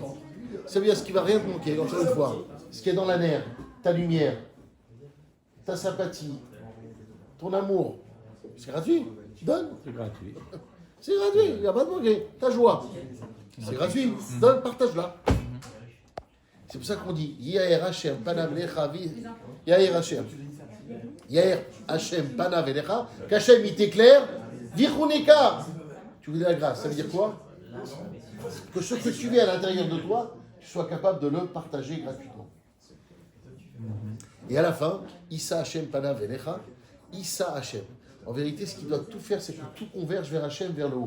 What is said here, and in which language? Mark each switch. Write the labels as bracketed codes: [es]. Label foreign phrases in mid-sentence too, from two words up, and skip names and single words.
[fr] Ça veut dire ce qui va rien te manquer, encore une fois. Ce qui est dans la nerf, ta lumière, ta sympathie, ton amour. C'est gratuit. Tu donnes. C'est gratuit. C'est gratuit, il n'y a pas de manquer. Ta joie. C'est gratuit. Donne, partage-la. C'est pour ça qu'on dit [he] יאר השם פניו לך יאר השם. יאר השם פניו לך. [fr] Qu'Hachem il t'éclaire. Vichuneka. Tu veux de la grâce. Ça veut dire quoi? Que ce que tu vis à l'intérieur de toi, tu sois capable de le partager gratuitement. Et à la fin, [he] ישא השם פניו לך. ישא השם. [fr] En vérité, ce qu'il doit tout faire, c'est que tout converge vers Hachem, vers le haut.